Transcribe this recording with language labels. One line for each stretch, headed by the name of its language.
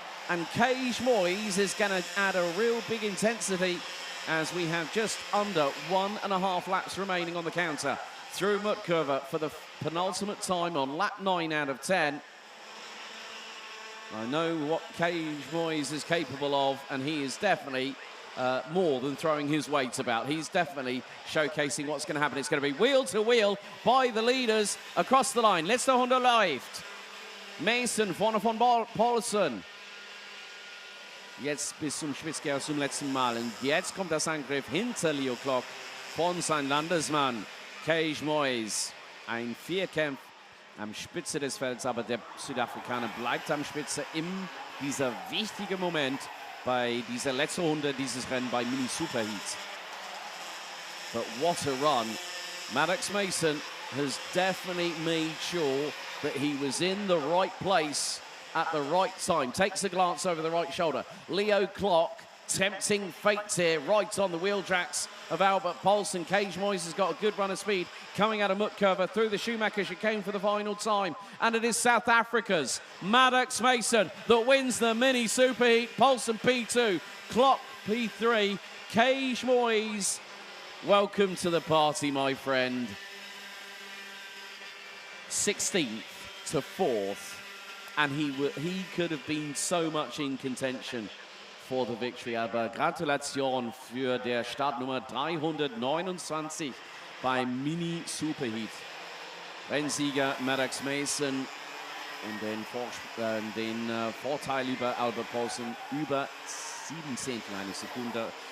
English: And Cage Moyes is going to add a real big intensity as we have just under 1.5 laps remaining on the counter through Mutkurve for the penultimate time on lap 9 out of 10. I know what Cage Moyes is capable of, and he is definitely more than throwing his weight about. He's definitely showcasing what's going to happen. It's going to be wheel to wheel by the leaders across the line.
German: Letzte Runde läuft. Mason vorne von Poulsen. Jetzt bis zum Spitzkehrer zum letzten Mal. Und jetzt kommt das Angriff hinter Leo Klock von seinem Landesmann Cage Moyes. Ein Vierkampf am Spitze des Felds, aber der Südafrikaner bleibt am Spitze in dieser wichtige Moment bei dieser letzten Runde dieses Rennen bei Mini Superheats.
English: But what a run. Maddox Mason has definitely made sure that he was in the right place at the right time. Takes a glance over the right shoulder. Leo Klock tempting fate here, right on the wheel tracks of Albert Poulsen. Cage Moyes has got a good run of speed coming out of Mutkurve through the Schumacher chicane for the final time. And it is South Africa's Maddox Mason that wins the mini superheat. Poulsen P2, Klock P3, Cage Moyes. Welcome to the party, my friend. 16th to 4th. And he could have been so much in contention for the victory.
German: Aber Gratulation für der Startnummer 329 beim Mini Superheat. Rennsieger Maddox Mason und den Vorteil über Albert Paulsen über 7 Zehntel eine Sekunde.